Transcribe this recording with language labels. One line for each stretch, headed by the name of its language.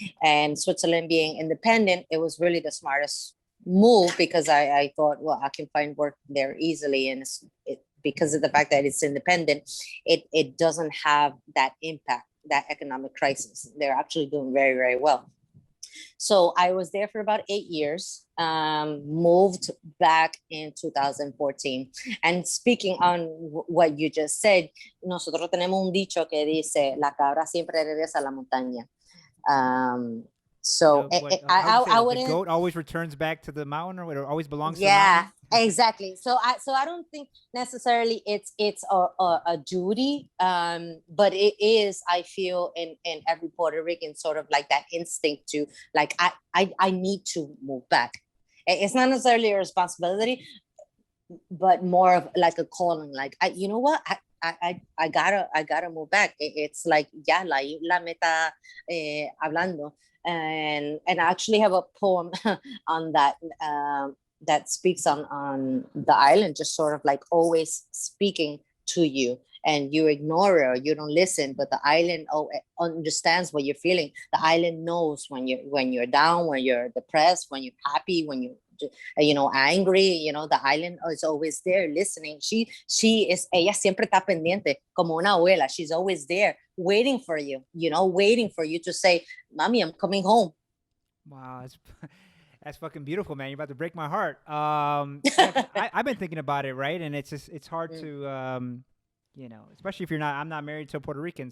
English: And Switzerland being independent, it was really the smartest move, because I thought, well, I can find work there easily, and because of the fact that it's independent, it doesn't have that impact, that economic crisis. They're actually doing very, very well. So I was there for about 8 years, moved back in 2014. And speaking on what you just said,
Spanish: nosotros tenemos un dicho que dice, la cabra siempre regresa a la montaña.
English: I wouldn't. The goat always returns back to the mountain, or it always belongs to the mountain? Exactly. So I don't think necessarily it's a duty, but it is, I feel, in every Puerto Rican sort of like that instinct to like, I need to move back. It's not necessarily a responsibility, but more of like a calling. Like, you know what? I gotta move back. It's like,
Spanish: la isla me está hablando.
English: And I actually have a poem on that that speaks on the island, just sort of like always speaking to you, and you ignore it or you don't listen, but the island understands what you're feeling. The island knows when you're down, when you're depressed, when you're happy, when you're angry. The island is always there listening.
Spanish: Ella siempre está pendiente, como una abuela.
English: She's always there waiting for you, waiting for you to say, Mommy, I'm coming home. Wow, that's fucking beautiful, man. You're about to break my heart. I've been thinking about it, right? And it's hard to, especially if I'm not married to a Puerto Rican.